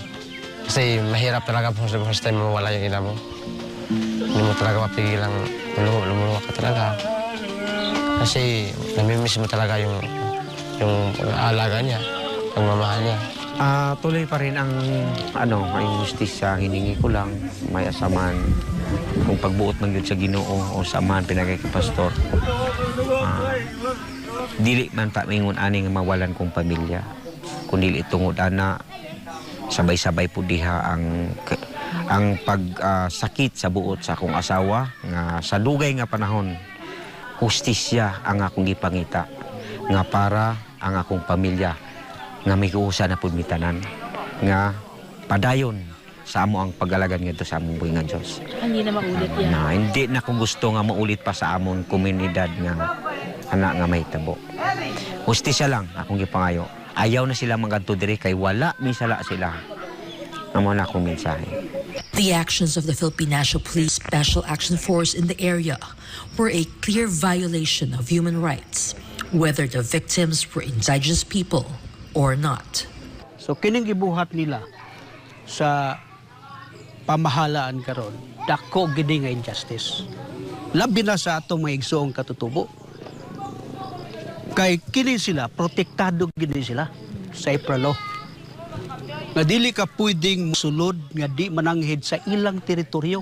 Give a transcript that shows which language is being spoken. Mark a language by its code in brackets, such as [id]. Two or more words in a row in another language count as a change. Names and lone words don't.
[tl] Kasi mahirap talaga po sa [en] first time [tl] mawala yung ina mo. Hindi mo talaga mapigilang lumuluwa ka talaga. Kasi namimiss mo talaga yung alaga niya, pagmamahal niya. Tuloy pa rin ang justisya, hiningi ko lang, may asaman. [ceb] Kung pagbuot man yun sa Ginoo o sa amahan pinagay kay Pastor, dili man pa mingon ani nga mawalan kong pamilya. Kundi itungod ana, sabay-sabay po diha ang pagsakit sa buot sa akong asawa nga sa dugay nga panahon, hustisya ang akong gipangita nga para ang akong pamilya nga may kuusa na pud mitanan nga padayon sa amo ang pag-alagan ngadto sa among buhi nga Dios. [tl] Hindi na maulit yan. Hindi na ko [ceb] gusto nga maulit pa sa among komunidad nga anak nga mahitabo. Hustisya lang akong gipangayo. Ayaw na sila magadto diri kay wala misala sila. Amo na akong mensahe. [en] The actions of the Philippine National Police Special Action Force in the area were a clear violation of human rights, whether the victims were indigenous people or not. [hil] So kining gibuhat nila sa pamahalaan karon, dako gid nga injustice. Labi na sa atong mga igsoong katutubo. Kay kini sila protektado gid sila sa IPRA law. [ceb] Nga dili ka pwedeng sulod nga di mananghid sa ilang teritoryo.